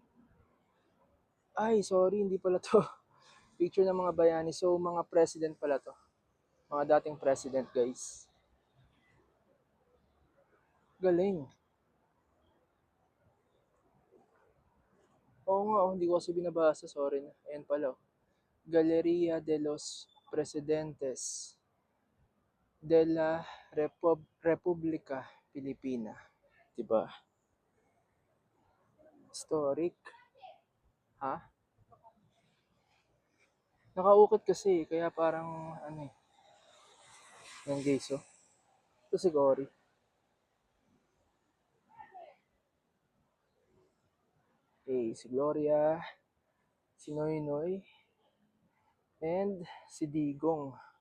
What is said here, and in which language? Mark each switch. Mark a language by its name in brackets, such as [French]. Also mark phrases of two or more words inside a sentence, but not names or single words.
[Filipino] Ay, sorry, hindi pala to. Picture ng mga bayani. So, mga president pala to. Mga dating president, guys. Galing. Oo nga, hindi ko kasi binabasa. Sorry na. Ayan pala. Galeria de los Presidentes de la República Pilipina. Diba? Historic. Ha? Nakaukit kasi, kaya parang, yan guys, Ito si Gory. Okay, si Gloria, si Noynoy, and si Digong.